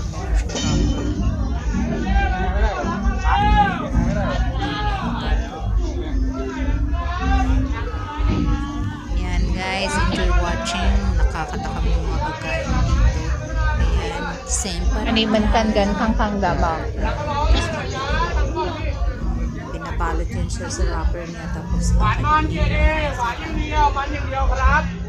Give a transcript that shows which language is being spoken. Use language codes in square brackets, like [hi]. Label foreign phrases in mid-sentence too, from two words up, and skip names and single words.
[tl] Meron siyang wrapper. Yan guys, [en] enjoy watching. [tl] Nakakatakam yung mga pagkain dito. Ayan, same pa rin. [th] อันนี้เหมือนกันกันข้างๆดาบ [tl] Pinabalot yun siya sa wrapper niya, tapos [th] หวานนอนเย็นหวานอย่างเดียวครับ